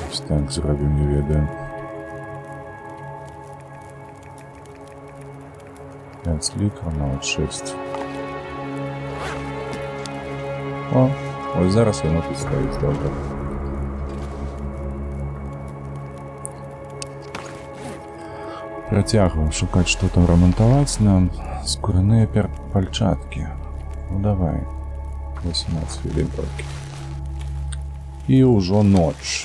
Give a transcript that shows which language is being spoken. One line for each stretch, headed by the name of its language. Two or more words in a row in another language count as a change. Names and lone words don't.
Belarusian: так зробім, не ведаю. 5 літрів на от 6.
Ukrainian: О, ось зараз воно тут стоїть, добре.
Belarusian: Працягваем шукаць, што там рамантаваць нам. Скурныя пальчаткі. Ну давай. 18 хвілін толькі. І ўжо ноч.